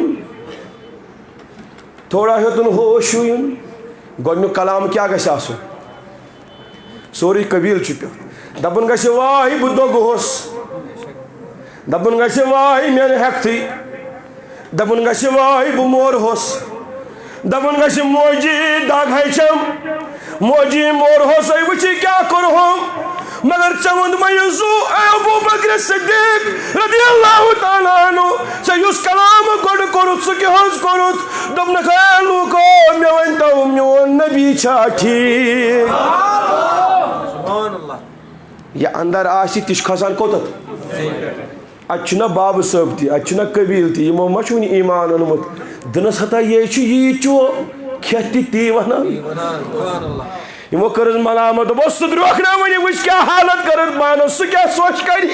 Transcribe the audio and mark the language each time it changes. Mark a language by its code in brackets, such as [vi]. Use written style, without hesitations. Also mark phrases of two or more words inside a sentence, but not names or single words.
[ks] ہیوٚتُن گۄڈنیُک کلام کیٛاہ گژھِ آسُن سورُے قبیٖلہٕ چھُ پیوٚن دپُن گژھِ واے بہٕ دوٚگہوس دپُن گژھِ واے مےٚ نہٕ ہٮ۪کتھٕے دپُن گژھِ واے بہٕ مورہوس دپُن گژھِ موجی دگ ہیٚچھم موجی مورہوسے وٕچھِ کیٛاہ کوٚرہوم مگر ژےٚ ووٚن مےٚ زُو اے ابو بکر صدیق [ar] رضی اللہ تعالیٰ عنہ [ks] ژےٚ یُس کلام گۄڈٕ کوٚرُتھ سُہ کیٛاہ حظ کوٚرُتھ دوٚپنکھ اے لوٗکو مےٚ ؤنۍتو میون نبی چھا ٹھیٖک یہِ انٛدر آسہِ تہِ چھُ کھسان کوٚتتھ اتہِ چھُنہ بابہٕ صٲب تہِ اتہِ چھُنہ قبیٖل تہِ یِمو ما چھُ وُنہِ ایٖمان اوٚنمُت دِنس ہتا یے چھُ یی چو کھٮ۪تھ تہِ تی ونان یِمو کٔرٕس ملامت دوٚپُس سُہ درٛوکھ نا وُنہِ وٕچھ کیٛاہ حالت کٔرٕس پانس سُہ کیٛاہ سوچ